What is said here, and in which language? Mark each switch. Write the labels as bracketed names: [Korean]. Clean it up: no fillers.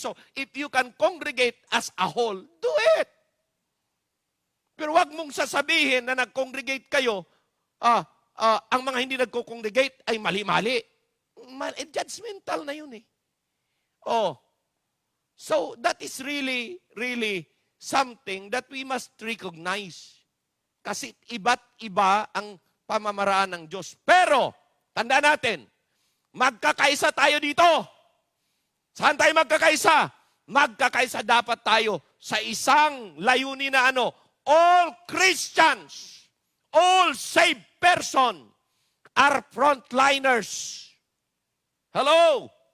[English] So, if you can congregate as a whole, do it. [Filipino] Pero wag mong sasabihin na nag-congregate kayo, ang mga hindi nagko-congregate ay mali-mali. Judgmental na yun eh. [English] So that is really, really something that we must recognize. [Filipino] Kasi iba't iba ang pamamaraan ng Diyos. Pero, tandaan natin, magkakaisa tayo dito. Saan tayo magkakaisa? Magkakaisa dapat tayo sa isang layunin na [English] all Christians, all saved person are frontliners. [Filipino] Hello?